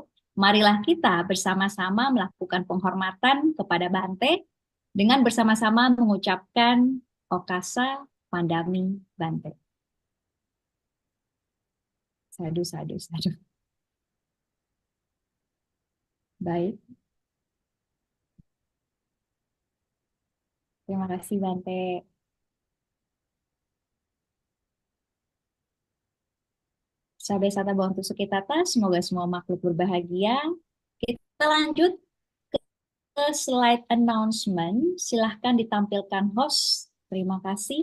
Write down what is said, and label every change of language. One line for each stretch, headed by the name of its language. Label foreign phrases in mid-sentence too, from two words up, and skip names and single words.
Indonesian: Marilah kita bersama-sama melakukan penghormatan kepada Bante dengan bersama-sama mengucapkan
Pali: Okasa Pandami Bante. Sadu, sadu, sadu.
Indonesian: Baik. Terima kasih Bante.
Pali: Sabe sata bawantu sukitata,
Indonesian: semoga semua makhluk berbahagia. Kita lanjut ke
English: slide announcement.
Indonesian: Silahkan ditampilkan host. Terima kasih.